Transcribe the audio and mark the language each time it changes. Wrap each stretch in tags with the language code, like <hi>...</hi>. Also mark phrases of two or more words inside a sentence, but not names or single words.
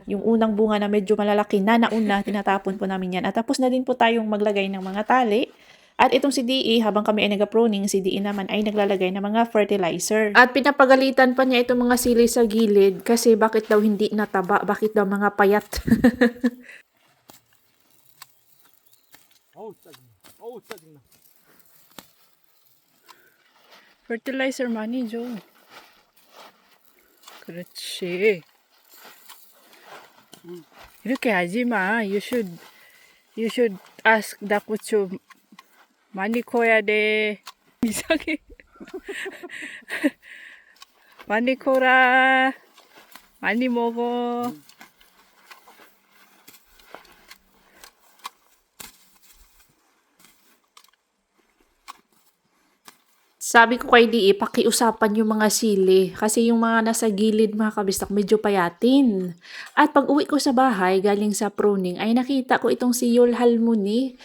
<tl>Yung unang bunga na medyo malalaki na nauna, tinatapon po namin yan. At tapos na din po tayong maglagay ng mga tali. At itong si DE, habang kami ay nag-pruning, si DE naman ay naglalagay ng mga fertilizer. At pinapagalitan pa niya itong mga sili sa gilid kasi bakit daw hindi nataba, bakit daw mga payat.</tl> <ko>짜증나. Fertilizer 많이 줘. 그렇지. 이렇게 하지 마.</ko> <en>You should ask</en> <ko>다쿠초 많이 커야 돼. 이상해. 많이 커라. 많이 먹어.</ko> <tl>Sabi ko kay DE, pakiusapan yung mga sili. Kasi yung mga nasa gilid mga kabistak, medyo payatin. At pag uwi ko sa bahay, galing sa pruning, ay nakita ko itong si Yul Halmoni.</tl>